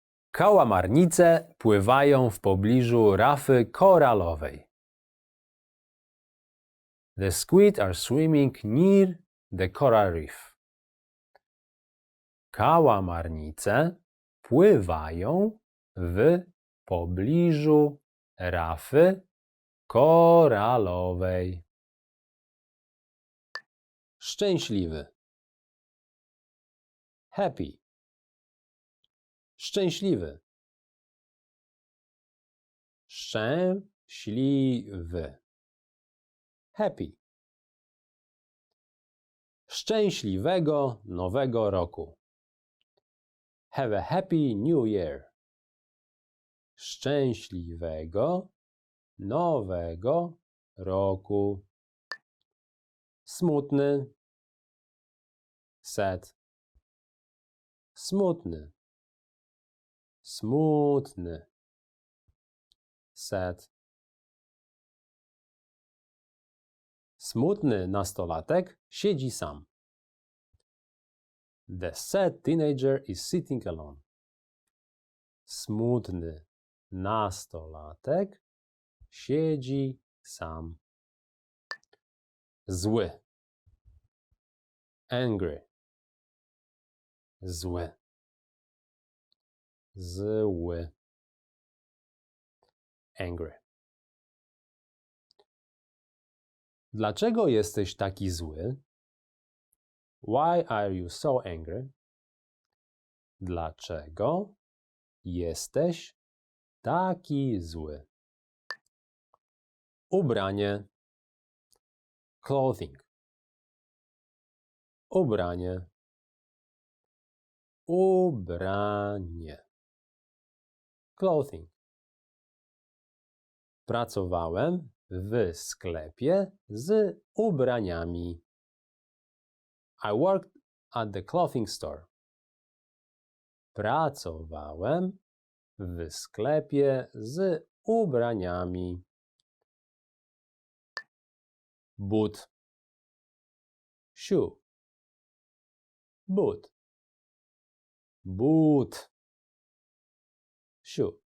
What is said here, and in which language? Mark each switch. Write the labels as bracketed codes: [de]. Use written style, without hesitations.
[pl] Kałamarnice pływają w pobliżu rafy koralowej. [en] The squid are swimming near the coral reef. [pl] Kałamarnice pływają w pobliżu rafy koralowej. Szczęśliwy. [en] Happy. [pl] Szczęśliwy. Szczęśliwy. [en] Happy. [pl] Szczęśliwego Nowego Roku. [en] Have a happy New Year. [pl] Szczęśliwego Nowego Roku. Smutny. [en] Sad. [pl] Smutny. Smutny. [en] Sad. [pl] Smutny nastolatek siedzi sam. [en] The sad teenager is sitting alone. [pl] Smutny nastolatek siedzi sam. Zły. [en] Angry. [pl] Zły. Zły. [en] Angry. [pl] Dlaczego jesteś taki zły? [en] Why are you so angry? [pl] Dlaczego jesteś taki zły? Ubranie. [en] Clothing. [pl] Ubranie. Ubranie. [en] Clothing. [pl] Pracowałem w sklepie z ubraniami. [en] I worked at the clothing store. [pl] Pracowałem w sklepie z ubraniami. But. [en] Shoe. [pl] But. But. [en] Shoe.